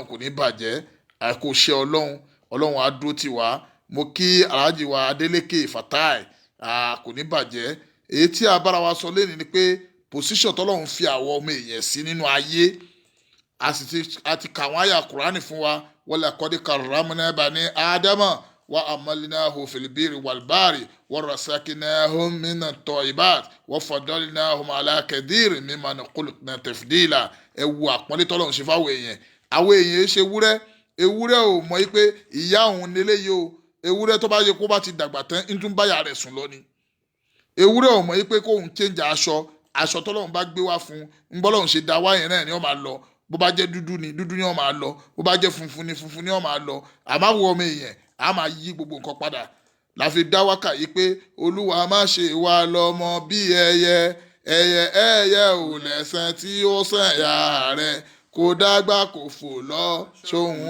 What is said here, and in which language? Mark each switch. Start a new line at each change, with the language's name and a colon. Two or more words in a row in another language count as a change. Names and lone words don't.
Yoruba: kò ní bàjẹ́ kò ṣe ọlọ́run á dúró tì wá mo kí Alhaji wa Adélékè Fatai kò ní bàjẹ́ èyí tí a bára wa sọ lẹ́nu ni pé pòsíṣàn tọ́lọ́run fi àwọn ọmọ èèyàn sí nínú ayé a ti kà wọ́n àyà Kùránì fún wa
Arabic: ولقد كرمنا بني آدم وحملناهم في البر والبحر ورزقناهم من الطيبات وفضلناهم على كثير ممن خلقنا تفضيلا
Yoruba: ẹ wo àpọ́nlé tọ́lọ́run ṣe fáwọn èèyàn àwọn èèyàn ṣe ewúrẹ́ ò mọ̀ pé ìyá òun lélẹ́yìí o ewúrẹ́ tó bá yẹ kó bá ti dàgbà tán ń tún báyà rẹ̀ sùn lọ ni ewúrẹ́ ò mọ̀ pé kóun change aṣọ tọ́lọ́run bá gbé wá fún un bọ́lọ́run ṣe dá wáyé náà ni ó máa lọ bó bá jẹ́ dúdú ni ó máa lọ bó bá jẹ́ funfun ni ó máa lọ àmọ́ àwọn ọmọ èèyàn a máa yí gbogbo nǹkan padà la fi dá wákà yìí pé olúwa má ṣe wá lọ́mọ bí ẹyẹ ò lẹ́sàn tí ó sàn yá rẹ̀ kò dàgbà kò fò lọ ṣóhun